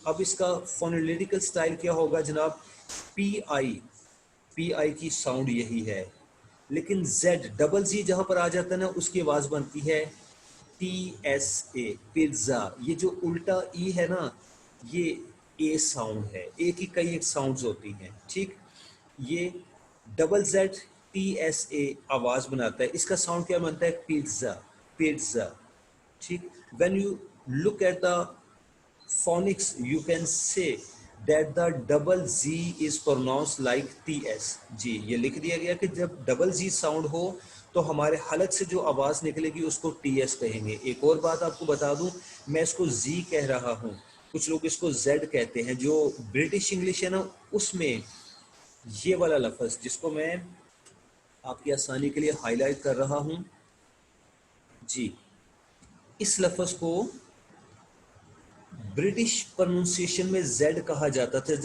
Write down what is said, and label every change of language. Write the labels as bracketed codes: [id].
[hi] अब इसका फोनोलिटिकल स्टाइल क्या होगा जनाब, पी आई की साउंड यही है, लेकिन जेड डबल जी जहां पर आ जाता है ना उसकी आवाज बनती है TSA, पिज्जा। ये जो उल्टा ई है ना, ये ए साउंड है, ए की कई एक साउंड्स होती हैं। ठीक, ये डबल जेड TSA आवाज बनाता है, इसका साउंड क्या बनता है, पिज्जा, पिज्जा। [en] ठीक, when you look at the phonics you can say that the double z is pronounced like ts। [hi] जी ये लिख दिया गया कि जब डबल जी साउंड हो तो हमारे हलक से जो आवाज निकलेगी उसको ts कहेंगे। एक और बात आपको बता दूं, मैं इसको z कह रहा हूं, कुछ लोग इसको z कहते हैं। जो ब्रिटिश इंग्लिश है ना उसमें ये वाला लफ्ज जिसको मैं आपकी आसानी के लिए हाईलाइट कर रहा हूं जी, इस लफ्ज को ब्रिटिश प्रोनाउंसिएशन में जेड कहा जाता था।